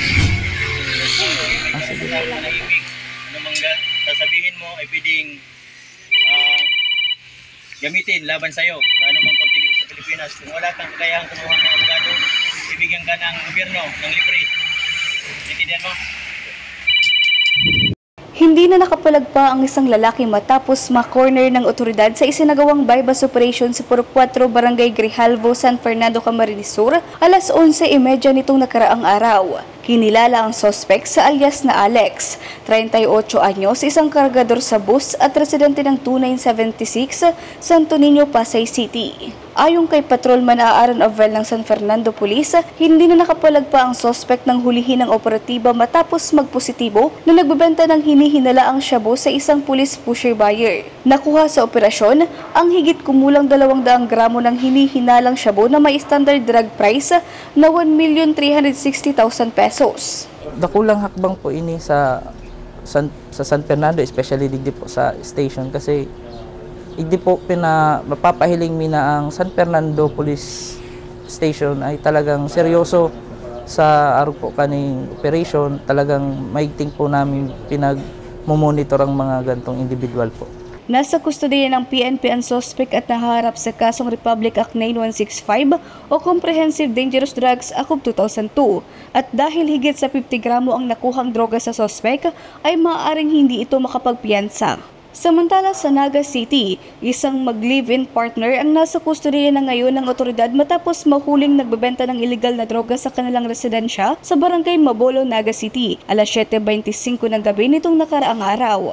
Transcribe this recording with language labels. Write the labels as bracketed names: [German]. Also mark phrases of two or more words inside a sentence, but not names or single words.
[Filipino] Sasabihin mo ay pwedeng gamitin laban sa'yo na anumang kontinent sa Pilipinas. Kung wala kang kakayahang kumuha ng abogado, ibigyan ka ng gobyerno ng libre. Intindihan mo? Hindi na nakapalag pa ang isang lalaki matapos ma-corner ng otoridad sa isinagawang [English] bypass operation [Filipino] sa Purok 4, Barangay Grijalvo, San Fernando, Camarines Sur, alas 11:30 nitong nakaraang araw. Kinilala ang suspect sa alias na Alex, 38 anyos, isang kargador sa bus at residente ng 2976, Santo Niño, Pasay City. Ayon kay Patrolman Aaron Avel ng San Fernando Police, hindi na nakapalag pa ang suspect ng hulihin ng operatiba matapos magpositibo na nagbebenta ng hinihinalaang shabu sa isang [English] police pusher buyer. [Filipino] Nakuha sa operasyon ang higit kumulang 200 gramo ng hinihinalang shabu na may [English] standard drug price [Filipino] na 1,360,000 pesos. [Bikol] Dakulang hakbang po ini sa San Fernando, especially digdi po sa station kasi hindi po mapapahiling mina ang San Fernando Police Station ay talagang seryoso sa araw po kaning operation. [Filipino] Talagang maigting po namin pinag-monitor ang mga gantong individual po. Nasa kustodiya ng PNP ang suspect at naharap sa kasong Republic Act 9165 o Comprehensive Dangerous Drugs Act of 2002. At dahil higit sa 50 gramo ang nakuhang droga sa suspect, ay maaaring hindi ito makapagpiyansa. Samantala sa Naga City, isang mag- [English] live-in partner [Filipino] ang nasa kustodiya na ngayon ng otoridad matapos mahuling nagbebenta ng illegal na droga sa kanilang residensya sa Barangay Mabolo, Naga City, alas 7:25 ng gabi nitong nakaraang araw.